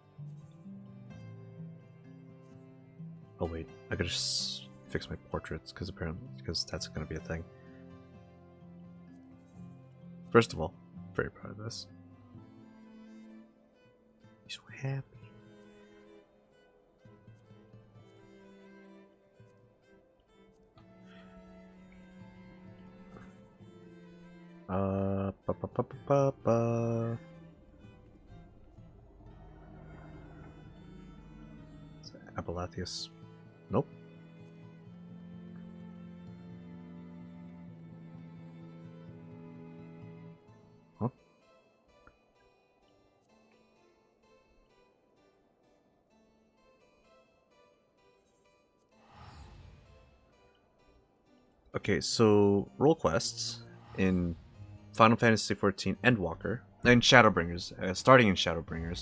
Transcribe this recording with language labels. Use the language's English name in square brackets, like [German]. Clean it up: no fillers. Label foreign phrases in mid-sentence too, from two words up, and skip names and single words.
[English] Oh wait, I gotta just fix my portraits because that's gonna be a thing. First of all, very proud of this. He's so happy. Ba, ba, ba, ba, ba, ba. Apolathius. Nope. Huh? Okay, so role quests in Final Fantasy XIV Endwalker and Shadowbringers, starting in Shadowbringers,